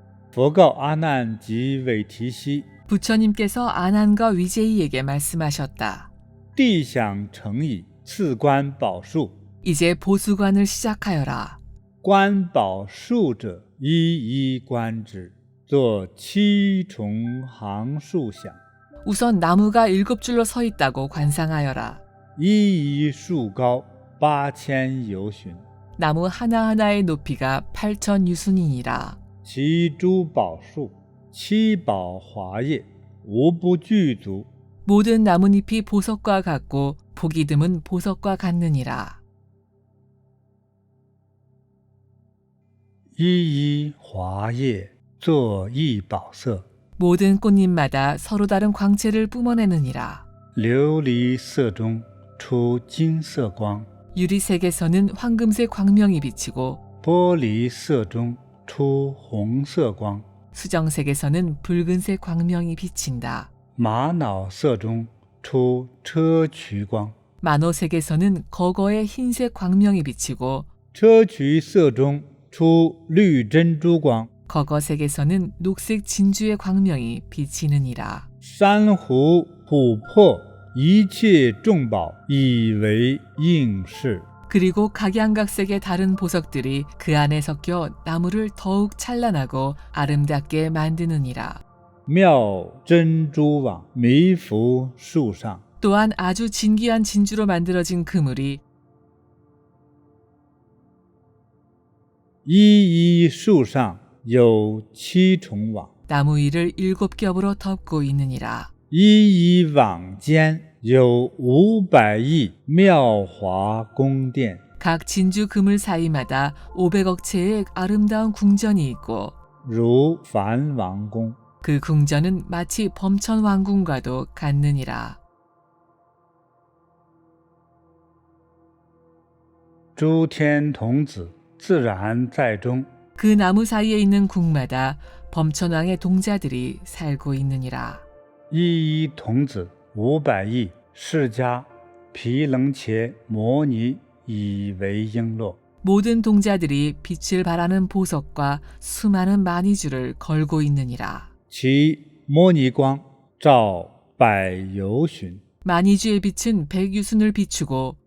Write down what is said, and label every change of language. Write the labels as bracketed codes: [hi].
[zh] 佛告阿难及韦提希： [ko] 부처님께서 아난과 위제이에게 말씀하셨다. [zh] 地想成矣，次观宝树。 [ko] 이제 보수관을 시작하여라. [zh] 观宝树者，一一观之，作七重行树想。 [ko] 우선 나무가 7줄로 서 있다고 관상하여라. [zh] 一一树高8000由旬， [ko] 나무 하나하나의 높이가 8천 유순이니라. [zh] 其诸宝树七宝华叶，无不具足。 [ko] 모든 나뭇잎이 보석과 같고 보기 드문 보석과 같느니라. [zh] 一一华叶作一宝色， [ko] 모든 꽃잎마다 서로 다른 광채를 뿜어내느니라. [zh] 琉璃色中出金色光， [ko] 유리색에서는 황금색 광명이 비치고 [zh] 玻璃色中出红色光， [ko] 수정색에서는 붉은색 광명이 비친다. [zh] 玛瑙色中出砗磲光， [ko] 만호색에서는 거거의 흰색 광명이 비치고 [zh] 砗磲色中出绿珍珠光， [ko] 거거색에서는 녹색 진주의 광명이 비치느니라. [zh] 珊瑚琥珀一切众宝以为应饰。 [ko] 그리고 각양각색의 다른 보석들이 그 안에 섞여 나무를 더욱 찬란하고 아름답게 만드느니라. [zh] 妙珍珠网弥拂树上， [ko] 또한 아주 진귀한 진주로 만들어진 그물이 [zh] 一一树上有七重网， [ko] 나무 위를 7겹으로 덮고 있느니라. [zh] 一一网间有500亿妙华宫殿， [ko] 각 진주 그물 사이마다 500억 채의 아름다운 궁전이 있고 [zh] 如梵王宫。 [ko] 그 궁전은 마치 범천 왕궁과도 같느니라. [zh] 诸天童子自然在中， [ko] 그 나무 사이에 있는 궁마다 범천왕의 동자들이 살고 있느니라. [zh] 一一童子500亿释迦毗棱伽摩尼以为璎珞。 [ko] 모든 동자들이 빛을 발하는 보석과 수많은 마니주를 걸고 있느니라. [zh] 其摩尼光照百由旬， [ko] 마니주의 빛은 백유순을 비추고